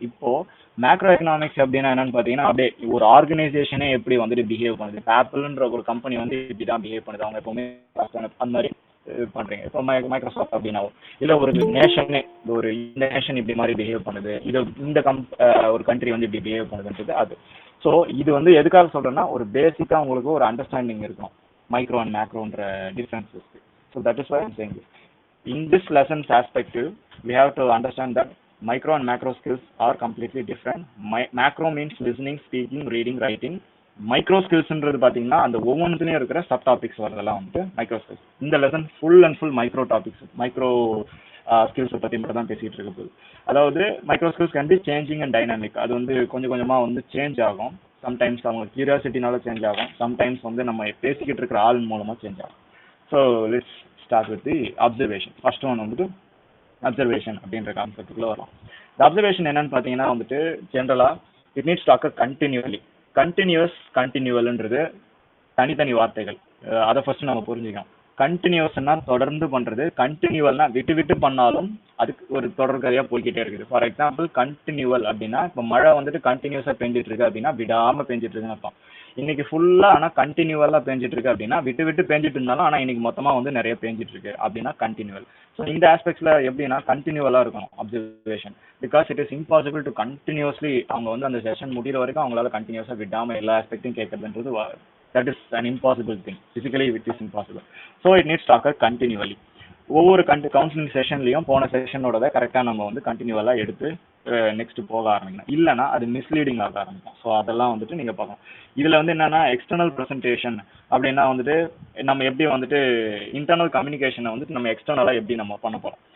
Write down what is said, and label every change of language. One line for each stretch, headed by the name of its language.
Tamil: இப்போ macro economics அப்படின்னா என்னன்னு பார்த்தீங்கன்னா அப்படியே ஒரு ஆர்கனைசேஷனே எப்படி வந்துட்டு பிஹேவ் பண்ணுது, ஆப்பிள்ன்ற ஒரு கம்பெனி வந்து இப்படி தான் பிஹேவ் பண்ணுது, அவங்க எப்பவுமே அந்த மாதிரி பண்றீங்க. இப்போ மைக்ரோசாஃப்ட் அப்படின்னா இல்லை ஒரு நேஷனே இந்த நேஷன் இப்படி மாதிரி பிஹேவ் பண்ணுது, இது இந்த ஒரு கண்ட்ரி வந்து இப்படி பிஹேவ் பண்ணுதுன்றது அது. ஸோ இது வந்து எதுக்காக சொல்றேன்னா ஒரு பேசிக்காக உங்களுக்கு ஒரு அண்டர்ஸ்டாண்டிங் இருக்கும் micro and மேக்ரோன்ற differences.
English: So that is why I'm saying this. In this lesson's perspective, we have to understand that micro and macro skills are completely different. Macro means listening, speaking, reading, writing.
Tamil: Micro skillsன்றது பார்த்தீங்கன்னா அந்த ஒவ்வொன்றுலையும் இருக்கிற sub topics வரதெல்லாம் வந்துட்டு micro skills. இந்த lesson full and full micro topics, micro ஸ்கில்ஸை பற்றி மட்டும் தான் பேசிகிட்டு இருக்க போகுது. அதாவது
English: Micro skills can be changing and dynamic.
Tamil: அது வந்து கொஞ்சம் கொஞ்சமாக வந்து சேஞ்ச் ஆகும். சம்டைம்ஸ் அவங்க கியூரியாசிட்டினால சேஞ்ச் ஆகும், சம்டைம்ஸ் வந்து நம்ம பேசிக்கிட்டு இருக்கிற ஆள் மூலமாக சேஞ்ச் ஆகும்.
English: So let's start with the observation. First one
Tamil: வந்துட்டு observation அப்படின்ற கான்செப்டுக்குள்ள வரும். இந்த observation என்னன்னு பார்த்தீங்கன்னா வந்துட்டு ஜென்ரலாக
English: It needs to occur continually.
Tamil: Continuous, கண்டினியூவல்ன்றது தனித்தனி வார்த்தைகள், அதை ஃபர்ஸ்ட் நம்ம புரிஞ்சுக்கணும். கண்டினியூஸ்னா தொடர்ந்து பண்றது, கண்டினியூவல்னா விட்டு விட்டு பண்ணாலும் அதுக்கு ஒரு தொடர்கதையா போய்கிட்டே இருக்குது. ஃபார் எக்ஸாம்பிள் கண்டினியூவல் அப்படின்னா இப்போ மழை வந்துட்டு கண்டினியூஸா பெஞ்சிட்டு இருக்கு அப்படின்னா விடாம பெஞ்சிட்டு இருக்குன்னு அர்த்தம். இன்னைக்கு ஃபுல்லா ஆனா கண்டினியூவலா பெஞ்சிட்டு இருக்கு அப்படின்னா விட்டு விட்டு பெஞ்சிட்டு இருந்தாலும் ஆனா இன்னைக்கு மொத்தமா வந்து நிறைய பெஞ்சிட்டு இருக்கு அப்படின்னா கண்டினியூவல். ஸோ இந்த ஆஸ்பெக்ட்ஸ்ல எப்படின்னா கண்டினியூவலா இருக்கணும் observation.
English: because it is impossible to continuously
Tamil: அவங்க வந்து அந்த செஷன் முடிகிற வரைக்கும் அவங்களால கண்டினியூஸா விடாம எல்லா ஆஸ்பெக்ட்டையும் கேட்கறதுன்றது
English: that is an impossible thing. Physically it is impossible. So it needs to occur continually.
Tamil: ஒவ்வொரு கவுன்சிலிங் செஷன்லையும் போன செஷனோட கரெக்டாக நம்ம வந்து கண்டினியூவலாக எடுத்து நெக்ஸ்ட் போக ஆரம்பிக்கணும். இல்லைனா அது மிஸ்லீடிங் ஆக ஆரம்பிக்கும். ஸோ அதெல்லாம் வந்துட்டு நீங்கள் பார்க்கணும். இதில் வந்து என்னன்னா எக்ஸ்டர்னல் ப்ரெசன்டேஷன் அப்படின்னா வந்துட்டு நம்ம எப்படி வந்துட்டு இன்டர்னல் கம்யூனிகேஷனை வந்துட்டு நம்ம எக்ஸ்டர்னலாக எப்படி நம்ம பண்ண போகிறோம்.